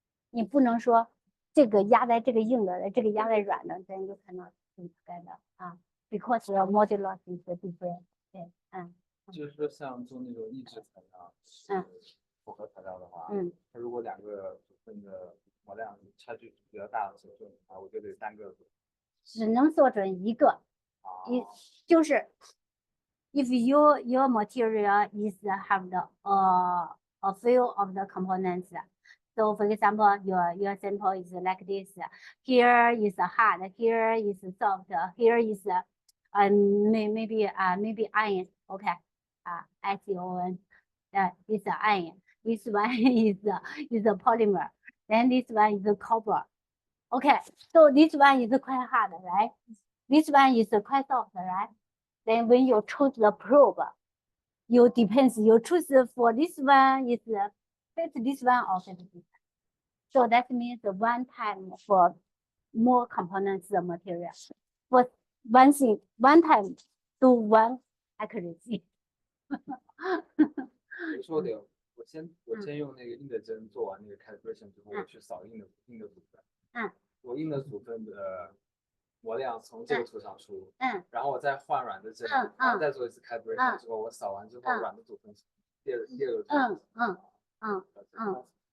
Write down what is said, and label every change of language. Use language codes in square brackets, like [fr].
[zh] 你不能说这个压在这个硬的，这个压在软的，这样就可能不该的 [en] because the modulus is different。 [zh] 对，就是说像做那种抑制材料，复合材料的话，它如果两个分的模量差距比较大的时候啊，我就得单个做。只能做准一个，就是 [en] if your material is have the a few of the components. So for example, your sample is like this. Here is hard, here is soft, here is maybe iron. Okay, iron. It's iron. This one is a polymer. Then this one is copper. Okay, so this one is quite hard, right? This one is quite soft, right? Then when you choose the probe, you choose for this one is fit this one or fit this one. So that means one time for more components of material. For one thing, one time do one accuracy. [zh] 我说的，我先用那个硬的针做完那个 calibration 之后，我去扫硬的组分。我硬的组分的模量从这个图上出。然后我再换软的针，然后再做一次 calibration 之后，我扫完之后软的组分第二个图。